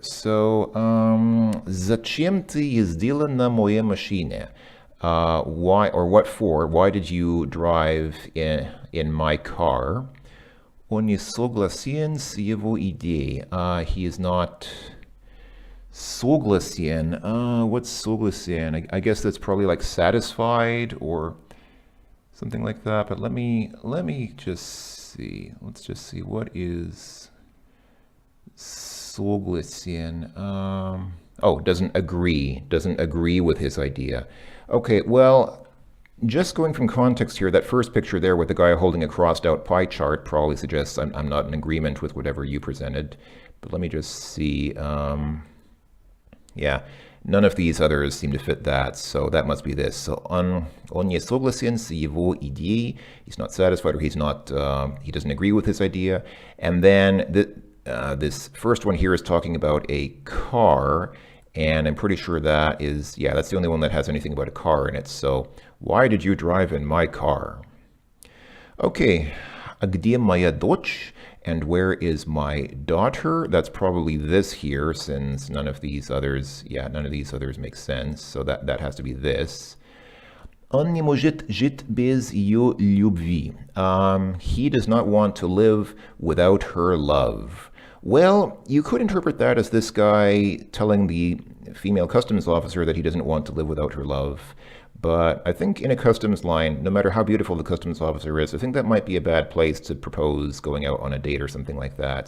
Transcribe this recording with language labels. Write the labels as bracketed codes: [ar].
[ru] So зачем ты ездила на моей машине? [en] Why or what for? Why did you drive in my car? [ru] Он не согласен с его идеей. [en] He is not согласен. What's согласен? I guess that's probably like satisfied or something like that, but let me just see. Let's just see, what is согласен? Oh, doesn't agree with his idea. Okay, well, just going from context here, that first picture there with the guy holding a crossed out pie chart probably suggests I'm not in agreement with whatever you presented. But let me just see. Yeah, none of these others seem to fit that, so that must be this. [ru] So он не согласен с его идеей. [en] He's not satisfied, or he doesn't agree with his idea. And then this first one here is talking about a car, and I'm pretty sure that is, yeah, that's the only one that has anything about a car in it. So why did you drive in my car? [ru] Okay, а где моя дочь? [en] And where is my daughter? That's probably this here, since none of these others make sense. So that has to be this. [ru] Он не может жить без ее любви. [en] He does not want to live without her love. Well, you could interpret that as this guy telling the female customs officer that he doesn't want to live without her love. But I think in a customs line, no matter how beautiful the customs officer is, I think that might be a bad place to propose going out on a date or something like that.